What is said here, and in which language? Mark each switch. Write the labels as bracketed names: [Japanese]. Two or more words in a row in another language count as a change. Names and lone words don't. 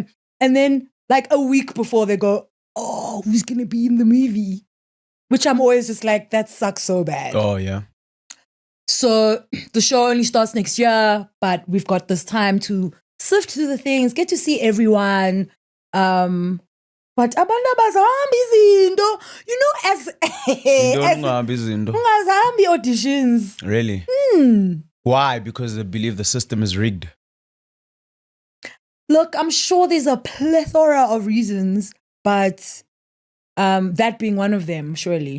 [English] And then like a week before they go, oh, who's going to be in the movie? Which I'm always just like, that sucks so bad. Oh, yeah. So the show only starts next year, but we've got this time to sift through the things, get to see everyone. [Zulu] But abantu abazahambi izinto, [English] you know, as ungazahambi auditions. Really? Why? Because they believe the system is rigged. Look, I'm sure there's a plethora of reasons, but that being one of them, surely.